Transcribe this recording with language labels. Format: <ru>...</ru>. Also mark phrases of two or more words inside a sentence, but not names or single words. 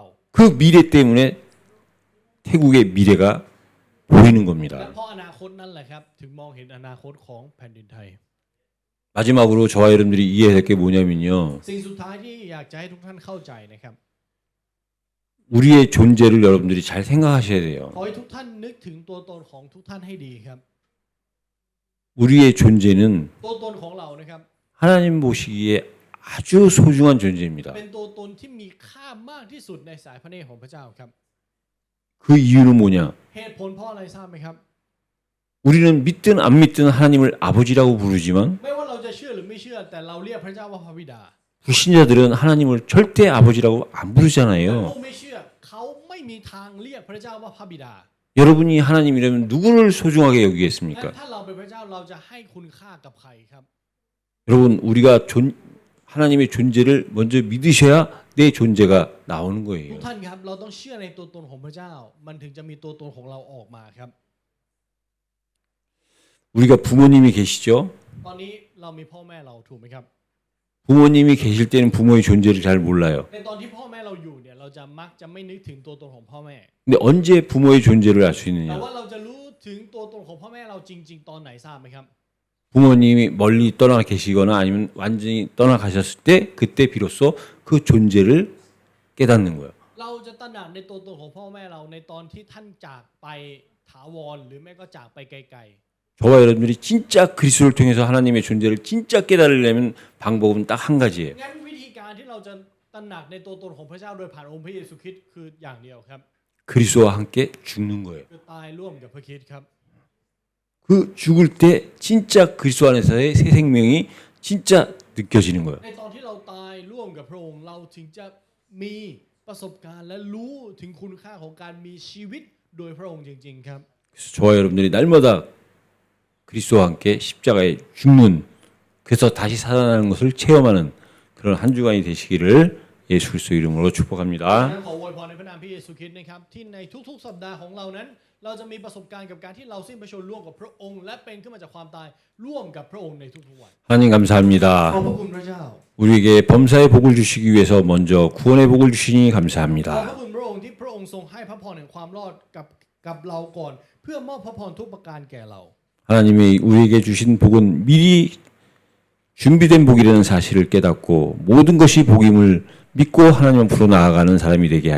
<ko>그 미래 때문에 태국의 미래가 보이는</ko> <th>และ</th> <ko>겁니다.</ko> <th>เพราะอนาคตนั่นแหละครับถึงมองเห็นอนาคตของแผ่นดินไทย</th> <ko>마지막으로 저와 여러분들이 이해해야 될 게 뭐냐면요.</ko> <th>สิ่งสุดท้ายที่อยากจะให้ทุกท่านเข้าใจนะครับ</th> <ko>우리의 존재를 여러분들이 잘 생각하셔야 돼요.</ko> <th>ขอให้ทุกท่านนึกถึงตัวตนของทุกท่านให้ดีครับ</th> <ko>우리의 존재는</ko> <th>ตัวตนของเรานะครับ</th> <ko>하나님 보시기에 아주 소중한 존재입니다.</ko> <th>เป็นตัวตนที่มีค่ามากที่สุดในสายพระเนตรของพระเจ้าครับ</th> <ko>그 이유는 뭐냐?</ko> <th>เหตุผลเพราะอะไรทราบไหมครับ</th> <ko>우리는 믿든 안 믿든 하나님을 아버지라고 부르지만</ko> <th>ไม่ว่าเราจะเชื่อหรือไม่เชื่อแต่เราเรียกพระเจ้าว่าพระบิดา</th> <ko>불신자들은 하나님을 절대 아버지라고 안</ko> <th>แต่</th> <ko>부르잖아요.</ko> <th>ผู้ไม่เชื่อเขาไม่มีทางเรียกพระเจ้าว่าพระบิดา</th> <ko>여러분이 하나님이라면 누구를 소중하게</ko> <th>และ</th> <ko>여기겠습니까?</ko> <th>ถ้าเราเป็นพระเจ้าเราจะให้คุณค่ากับใครครับ</th> <ko>여러분 우리가 하나님의 존재를 먼저 믿으셔야 내 존재가 나오는</ko> <th>ทุก</th> <ko>거예요.</ko> <th>ท่านครับเราต้องเชื่อในตัวตนของพระเจ้า มันถึงจะมีตัวตนของเราออกมาครับ</th> <ko>우리가 부모님이 계시죠?</ko> <th>ตอนนี้เรามีพ่อแม่เราถูกไหมครับ</th> <ko>부모님이 계실 때는 부모의 존재를 잘 몰라요.</ko> <th>ในตอนที่พ่อแม่เราอยู่เนี่ยเราจะมักจะไม่นึกถึงตัวตนของพ่อแม่</th> <ko>근데 언제 부모의 존재를 알 수</ko> <th>แต่</th> <ko>있느냐?</ko> <th>ว่าเราจะรู้ถึงตัวตนของพ่อแม่เราจริง ๆ ตอนไหนทราบไหมครับ</th> <ko>부모님이 멀리 떠나 계시거나 아니면 완전히 떠나가셨을 때 그때 비로소 그 존재를 깨닫는 거예요.</ko> <th>เราจะตระหนักในตัวตนของพ่อแม่เราในตอนที่ท่านจากไปถาวรหรือแม่ก็จากไปไกล</th> <ko>저와 여러분들이 진짜 그리스도를 통해서 하나님의 존재를 진짜 깨달으려면 방법은 딱 한 가지예요.</ko> <th>ๆงั้นวิธีการที่เราจะตระหนักในตัวตนของพระเจ้าโดยผ่านองค์พระเยซูคริสต์คืออย่างเดียวครับ</th> <ko>그리스도와 함께 죽는 거예요.</ko> <th>คือตายร่วมกับพระคริสต์ครับ</th> <ko>그 죽을 때 진짜 그리스도 안에서의 새 생명이 진짜 느껴지는 거예요.</ko> <th>ในตอนที่เราตายร่วมกับพระองค์เราถึงจะมีประสบการณ์และรู้ถึงคุณค่าของการมีชีวิตโดยพระองค์จริง ๆ ครับ</th> <ko>그래서 저와 여러분들이 날마다 그리스도와 함께 십자가에 죽는 그래서 다시 살아나는 것을 체험하는 그런 한 주간이 되시기를 예수 그리스도 이름으로</ko> <th>ดัง</th> <ko>축복합니다.</ko> <th>นั้นขออวยพรในพระนามพระเยซูคริสต์นะครับที่ในทุกๆสัปดาห์ของเรานั้น เราจะมีประสบการณ์กับการที่เราสิ้นพระชนม์ร่วมกับพระองค์ และเป็นขึ้นมาจากความตายร่วมกับพระองค์ในทุกๆวัน</th> <ko>하나님</ko> <th>ขอบ</th> <ko>감사합니다.</ko> <th>พระคุณพระเจ้า</th> <ko>우리에게 범사의 복을 주시기 위해서 먼저 구원의 복을 주시니</ko> <th>ขอบพระ</th> <ko>감사합니다.</ko> <th>คุณพระองค์ที่พระองค์ทรงให้พระพรแห่งความรอดกับเราก่อน เพื่อมอบพระพรทุกประการแก่เรา</th> <ko>하나님이 우리에게 주신 복은 미리 준비된 복이라는 사실을 깨닫고 모든 것이 복임을 믿고 하나님 앞으로 나아가는 사람이 되게 하여</ko>